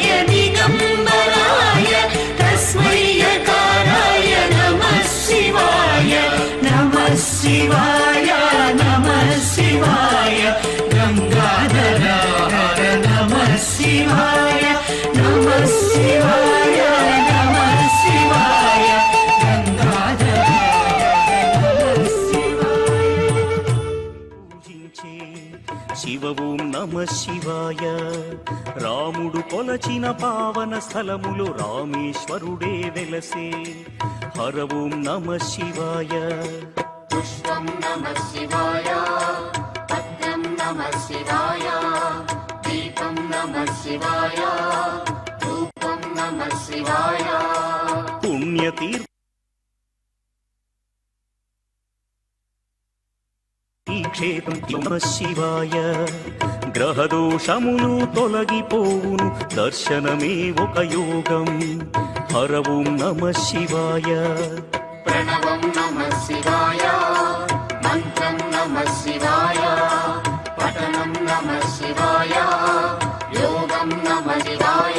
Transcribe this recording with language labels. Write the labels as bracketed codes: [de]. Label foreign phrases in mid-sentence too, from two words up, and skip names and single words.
[sa] दिगम्बराय तस्मै यकाराय नमः शिवाय नमः शिवाय नमः शिवाय गंगाधर हर नमः शिवाय नमः शिवाय नमः शिवाय गंगाधर हर नमः शिवाय [te] పూజించే శివ [sa] ఓం నమ శివాయ [te] రాముడు కొలచిన పావన స్థలములు రామేశ్వరుడే వెలసే [sa] హర ఓం నమ శివాయ पुष्पं नमः शिवाय पत्रं नमः शिवाय दीपं नमः शिवाय धूपं नमः शिवाय [te] పుణ్యతీర్థ ఈ క్షేత్రం [sa] నమ శివాయ [te] గ్రహదోషములు తొలగిపోవును దర్శనమే ఒక యోగం [sa] హర ఓం నమ శివాయ प्रणवं नमः शिवाय मन्त्रं नमः शिवाय पठनं नमः शिवाय योगं नमः शिवाय